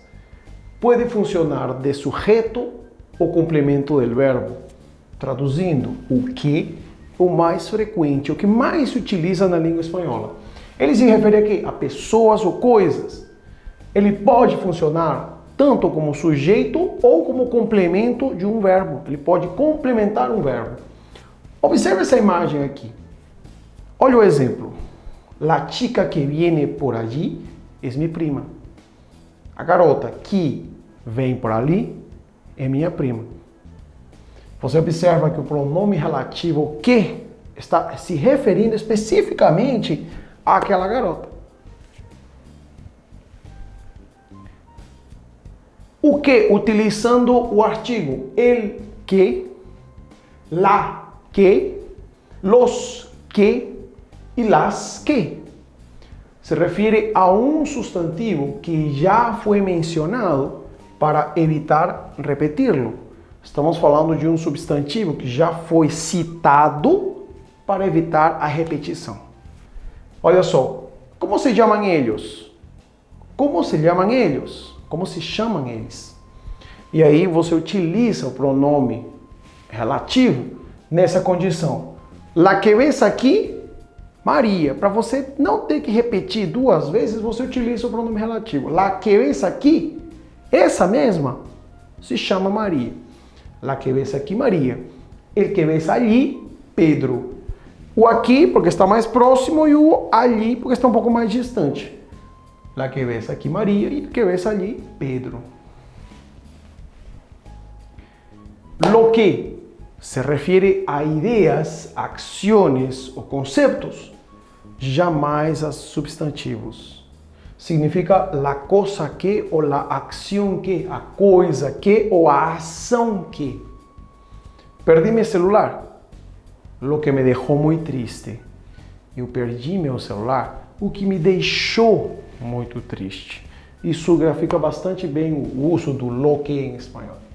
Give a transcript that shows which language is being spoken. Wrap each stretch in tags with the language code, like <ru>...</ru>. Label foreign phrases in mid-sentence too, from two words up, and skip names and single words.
<pt>Pode funcionar</pt> <es>de sujeto o complemento</es> <pt>do verbo, traduzindo o que o mais frequente, o que mais se utiliza na língua espanhola. Ele se refere a quê? A pessoas ou coisas. Ele pode funcionar tanto como sujeito ou como complemento de um verbo. Ele pode complementar um verbo. Observe essa imagem aqui. Olha o exemplo.</pt> <es>La chica que viene por allí es mi prima.</es> <pt>A garota que vem por ali é minha prima. Você observa que o pronome relativo que está se referindo especificamente àquela garota. O que utilizando o artigo</pt> <es>el que, la que, los que</es> <pt>e</pt> <es>las que.</es> <pt>Se refere a um substantivo que já foi mencionado para evitar repeti-lo. Estamos falando de um substantivo que já foi citado para evitar a repetição. Olha só, como se chamam eles? Como se chamam eles? Como se chamam eles? E aí você utiliza o pronome relativo nessa condição.</pt> <es>La que ves aqui, Maria.</es> <pt>Para você não ter que repetir duas vezes, você utiliza o pronome relativo.</pt> <es>La que ves aqui,</es> <pt>essa mesma se chama Maria.</pt> <es>La que ves aqui, Maria. El que ves allí, Pedro.</es> <pt>O aqui, porque está mais próximo, e o ali, porque está um pouco mais distante.</pt> <es>La que ves aquí María y que ves allí Pedro. Lo que se refiere a ideas, acciones o conceptos,</es> <pt>jamais a substantivos.</pt> <es>Significa la cosa que ou la acción que,</es> <pt>a coisa que ou a ação que. Perdi meu celular,</pt> <es>lo que</es> <pt>me deixou muito triste. Eu perdi meu celular, o que me deixou muito triste. Isso grafica bastante bem o uso do</pt> <es>lo que</es> <pt>em espanhol.</pt>